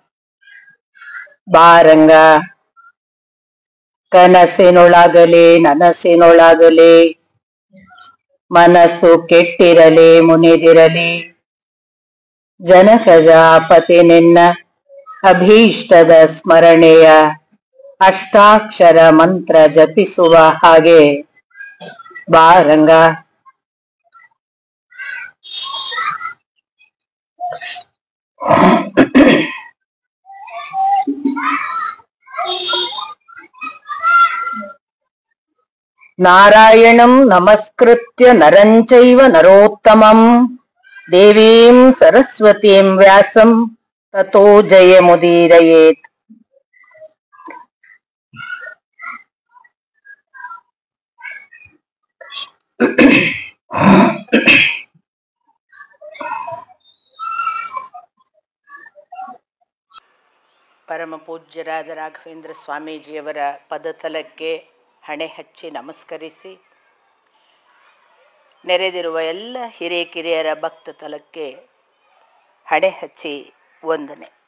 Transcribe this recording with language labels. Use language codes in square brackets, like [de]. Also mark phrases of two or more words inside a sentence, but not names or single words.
[kn] ಬಾರಂಗ ಕನಸಿನೊಳಗಲಿ ನನಸಿನೊಳಗಲಿ ಮನಸ್ಸು ಕೆಟ್ಟಿರಲಿ ಮುನಿದಿರಲಿ. ಜನಕಜಾಪತಿ ನಿನ್ನ ಅಭೀಷ್ಟದ ಸ್ಮರಣೆಯ ಅಷ್ಟಾಕ್ಷರ ಮಂತ್ರ ಜಪಿಸುವ ಹಾಗೆ ಬಾರಂಗ. [sa] ನಾರಾಯಣಂ ನಮಸ್ಕೃತ್ಯ ನರಂಚೈವ ನರೋತ್ತಮಂ ದೇವೀಂ ಸರಸ್ವತೀಂ ವ್ಯಾಸಂ ತತೋ ಜಯಮುದೀರಯೇತ್. [kn] ಪರಮ ಪೂಜ್ಯರಾದ ರಾಘವೇಂದ್ರ ಸ್ವಾಮೀಜಿಯವರ ಪದತಲಕ್ಕೆ ಹಣೆ ಹಚ್ಚಿ ನಮಸ್ಕರಿಸಿ, ನೆರೆದಿರುವ ಎಲ್ಲ ಹಿರಿಕಿರಿಯರ ಭಕ್ತ ತಲಕ್ಕೆ ಹಣೆ ಹಚ್ಚಿ ವಂದನೆ.